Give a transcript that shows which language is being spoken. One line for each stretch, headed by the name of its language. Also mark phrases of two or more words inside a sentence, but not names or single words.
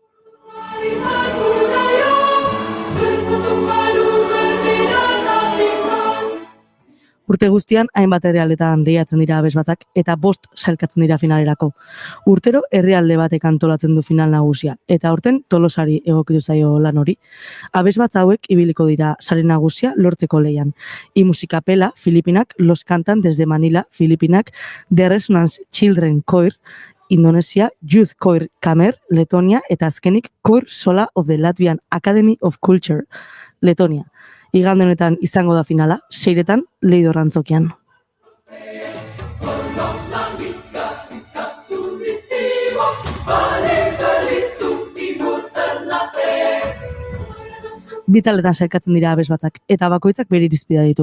Basque: Urte guztian, hainbat herrialdetan lehiatzen dira abesbatzak eta 5 sailkatzen dira finalerako. Urtero herrialde batek antolatzen du final nagusia, eta aurten Tolosari egokitu zaio lan hori. Abesbatz hauek ibiliko dira sari nagusia lortzeko lehian. Musika Pela, Filipinak, Los Cantan desde Manila, Filipinak, The Resonance Children Choir, Indonesia, Youth Choir Kamer, Letonia, eta azkenik Choir Sola of the Latvian Academy of Culture, Letonia. Igande honetan izango da finala, 6etan Leidor Antzokian. Bi taldetan sailkatzen dira abesbatzak, eta bakoitzak bere irizpidea ditu.